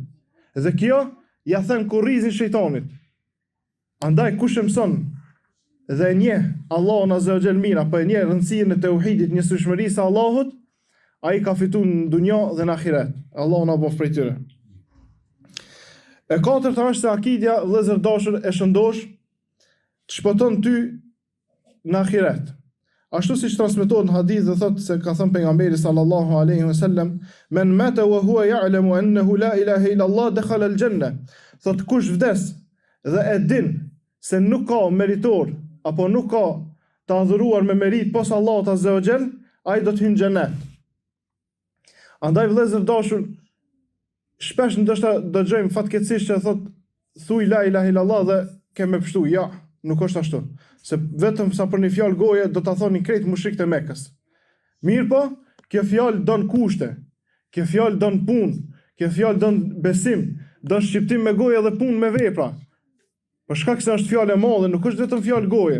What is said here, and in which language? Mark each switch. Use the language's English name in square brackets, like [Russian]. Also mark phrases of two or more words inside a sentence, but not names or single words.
[Albanian] Dhe kjo ja thën kurrizin shejtanit. Andaj kush e mëson dhe e njeh Allahun [Arabic] عز وجل [Albanian] mirë, apo e njeh rëndësinë e tauhidit, njësojshmërisë së Allahut, ai ka fituar në dunjë dhe në ahiret. Allahu na bëf prej tyre. E katërta është se akidja, vëllezër dashur, e shëndosh të shpëton ty në ahiret. Ashtu siç transmetohet në hadith dhe thotë se ka thënë pejgamberi [Arabic] صلى الله عليه وسلم, من مات وهو يعلم أنه لا إله إلا الله دخل الجنة. [Albanian] Thotë kush vdes dhe e din se nuk ka meritor apo nuk ka të adhuruar me merit posa Allahut [Arabic] عز وجل, [Albanian] ai do të hyjë në xhenet. Andaj vëllezër dashur, shpesh ndoshta dëgjojmë fatkeqësisht që thotë thuaj [Arabic] لا إله إلا الله [Albanian] dhe kemë pështu. Ja, nuk është ashtu. Se vetëm sa për një fjalë goje do ta thonin krejt mushrikët e Mekës. Mirë po, kjo fjalë don kushte, kjo fjalë don punë, kjo fjalë don besim, don shqiptim me goje dhe punë me vepra. Për shkak se është fjalë e madhe, nuk është vetëm fjalë goje.